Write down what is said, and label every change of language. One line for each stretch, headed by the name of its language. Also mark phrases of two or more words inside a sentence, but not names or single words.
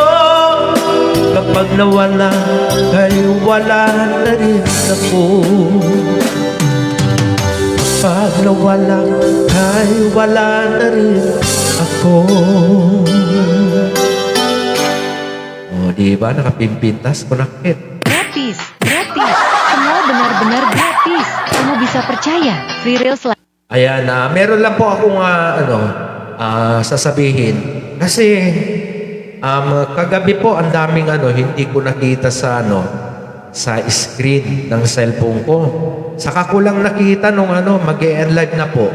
Filipino: Kapag nawala, ay wala na rin ako. Kapag nawala, ay wala na rin ako. O, diba?
Iloko: Nakapimpintas ko na kit.
Indonesian: Gratis, gratis. Semua benar-benar gratis. Kamu bisa percaya.
English: Free Reels.
Filipino: Ayan, meron lang po akong sasabihin. Kasi, kagabi po, ang daming hindi ko nakita sa sa screen ng cellphone ko. Saka ko lang nakita nung mag-e-live na po.